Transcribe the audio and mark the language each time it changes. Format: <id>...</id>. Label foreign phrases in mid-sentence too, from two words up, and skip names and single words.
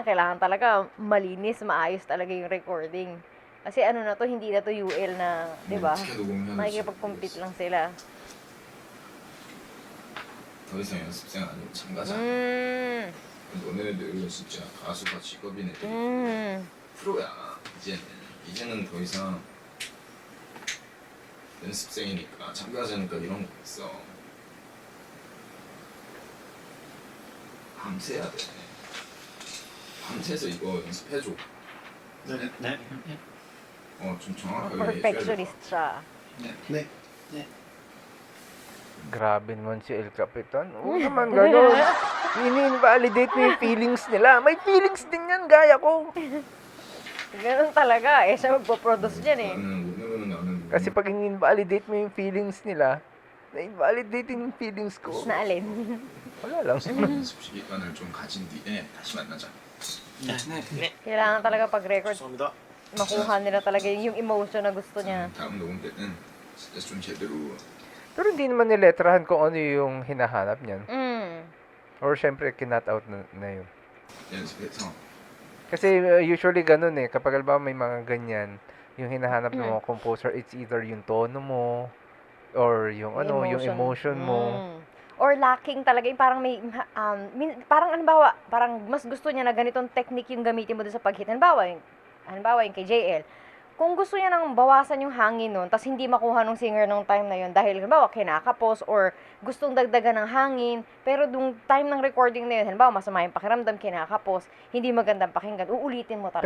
<tl>Kailangan talaga malinis, maayos talaga yung recording. Kasi ano na to, hindi na to UL na, di ba? Makikipag-compete lang sila.</tl> <ko>더 이상 연습생 아니고 참가자. 너네들은 진짜 가수가 직업인 애들이 프로야. 이제는 더 이상 연습생이니까 참가자니까 이런 거 있어. 밤새야 돼. 밤새서 이거 연습해줘. 네. 좀 정확하게 해줘야 돼.</ko> <tl>Perfectionist siya.</tl> <ko>네.</ko> <tl>Grabe naman si El Capitan. Oo naman, gano'n. Ini-invalidate mo yung feelings nila. May feelings din yan, gaya ko. Ganun talaga. Siya magpo-produce dyan eh.</tl> <ko>나는</ko> <tl>Kasi pag in-invalidate mo yung feelings nila, na-invalidate din yung feelings ko. Na alin? Wala lang.</tl> <ko>연습 시간을 좀 가진 뒤에 다시 만나자.</ko> <tl>Kailangan talaga pag-record,</tl> <ko>죄송합니다.</ko> <tl>makuha nila talaga yung emotion na gusto niya.</tl> <ko>다음 녹음 때는 진짜 좀 제대로</ko> <tl>Pero hindi naman niletrahan kung ano yung hinahanap niyan. Mm. Or syempre, kinat out na yun.</tl> <ko>연습해서</ko> <tl>Kasi usually ganun eh. Kapag alam may mga ganyan, yung hinahanap ng mga composer,</tl> <en>it's either</en> <tl>yung tono mo, or yung yung emotion mo. Mm.</tl> <en>Or lacking</en> <tl>talaga, yung parang may, parang halimbawa, parang mas gusto niya na ganitong technique yung gamitin mo doon sa pag-hit. Halimbawa yung kay JL. Kung gusto niya nang bawasan yung hangin nun, tas hindi makuha ng singer nung time na yun, dahil halimbawa kinakapos, or gustong dagdagan ng hangin, pero dung time ng recording na yun, halimbawa masama yung pakiramdam, kinakapos, hindi magandang pakinggan, uulitin mo talaga</tl>